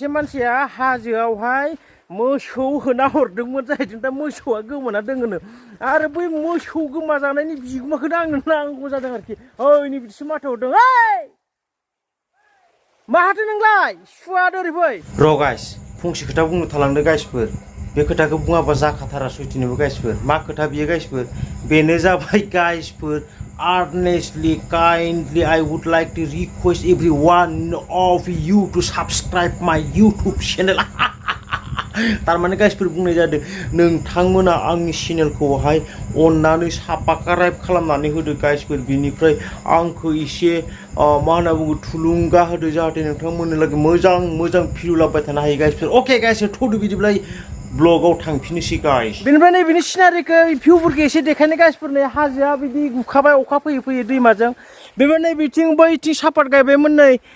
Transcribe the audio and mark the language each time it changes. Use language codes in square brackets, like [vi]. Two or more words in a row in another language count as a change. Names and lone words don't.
[brx] मानसिया हाजोआवहाय मोसौ होना हरदोंमोन जाहैदों दा मोसौआ गोमाना दोङोनो आरो बै मोसौ गोमाजानायनि बिगुमाखौनो आंनो नांगौ जादों आरोखि ओइ नै बिदिसो माथो हरदों ओइ माहाथो नोंलाय सुवाद ओरै फै र' गाइस फंसे खोथा बुंनो थालांदों गाइसफोर बे खोथाखौ बुङाबा जाखाथारा सैथोनिबो गाइसफोर मा खोथा बियो गाइसफोर बेनो जाबाय गाइसफोर [en] earnestly kindly I would like to request every one of you to subscribe my YouTube channel [brx] तारमाने गाइसफोर बुंनाय जादों नोंथांमोना आंनि चेनेलखौहाय अननानै साबस्क्राइब खालामनानै होदो गाइसफोर बिनिफ्राय आंखौ एसे मा होनना बुङो थुलुंगा होदो जाहाथे नोंथांमोननो लागै मोजां भिडिअ लाबोबाय थानो हायो गाइसफोर अके गाइसफोर थ'दो बिदिब्ला ब्लगाव थांफिननोसै गाइस बेनिफ्राय नैबेनि सिनारिखौ भिउफोरखौ एसे देखायनो गाइसफोर नै हाजोआ बिदि गुखाबाय अखा फैयो दैमाजों बेनिफ्राय नैबेथिं बैथिं सापात गायबायमोन नै